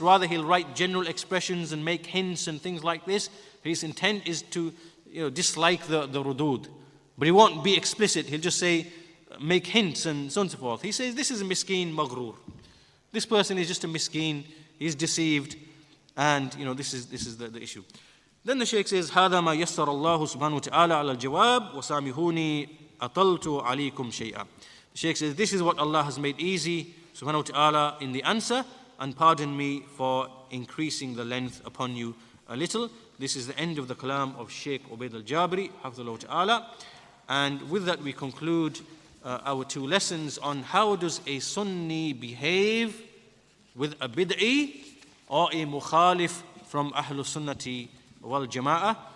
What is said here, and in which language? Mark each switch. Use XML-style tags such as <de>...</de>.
<en>Rather, he'll write general expressions and make hints and things like this. His intent is to dislike the rudud. But he won't be explicit. He'll just say, make hints and so on and so forth. He says, this is a miskeen maghrur. This person is just a miskeen. He's deceived. And this is the issue. Then the Shaykh says,</en> <ar>هذا ما يسر الله سبحانه وتعالى على الجواب وسامحوني أطلت عليكم شيئا.</ar> <en>The Shaykh says, this is what Allah has made easy, subhanahu wa ta'ala, in the answer, and pardon me for increasing the length upon you a little. This is the end of the kalam of Shaykh Ubayd al-Jabiri, حفظه ta'ala. And with that we conclude our two lessons on how does a Sunni behave with a bid'i or a mukhalif from Ahlus-Sunnah wal Jama'ah.</en>